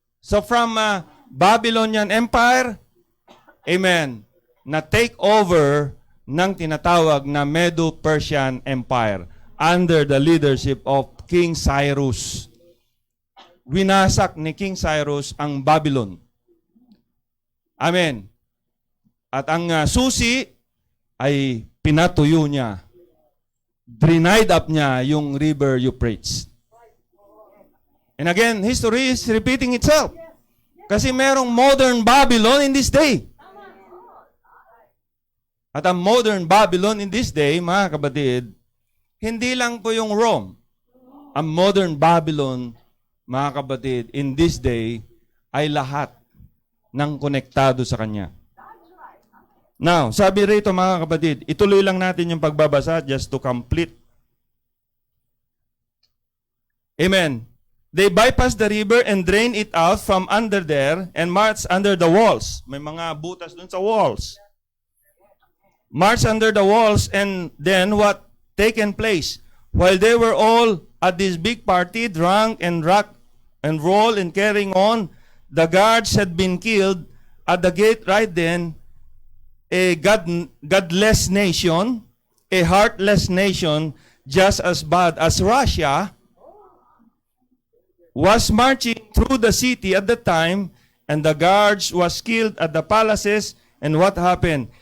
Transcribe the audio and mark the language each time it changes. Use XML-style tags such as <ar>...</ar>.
<tl>So from Babylonian Empire, amen, na take over ng tinatawag na Medo-Persian Empire</tl> <en>under the leadership of</en> <tl>King Cyrus. Winasak ni King Cyrus ang Babylon. Amen. At ang susi ay pinatuyo niya.</tl> <en>Denied up</en> <tl>niya yung</tl> <en>River Euphrates. And again, history is repeating itself.</en> <tl>Kasi merong modern Babylon</tl> <en>in this day.</en> <tl>At ang modern Babylon</tl> <en>in this day,</en> <tl>mga kapatid, hindi lang po yung Rome. Ang modern Babylon, mga kapatid,</tl> <en>in this day,</en> <tl>ay lahat ng konektado sa kanya. Now, sabi rito mga kapatid, ituloy lang natin yung pagbabasa</tl> <en>just to complete.</en> <tl>Amen.</tl> <en>They bypassed the river and drained it out from under there and marched under the walls.</en> <tl>May mga butas dun sa walls.</tl> <en>Marched under the walls, and then what taken place? While they were all at this big party, drunk and rock and roll and carrying on, the guards had been killed at the gate right then. A godless nation, a heartless nation, just as bad as Russia, was marching through the city at the time, and the guards was killed at the palaces. And what happened?</en>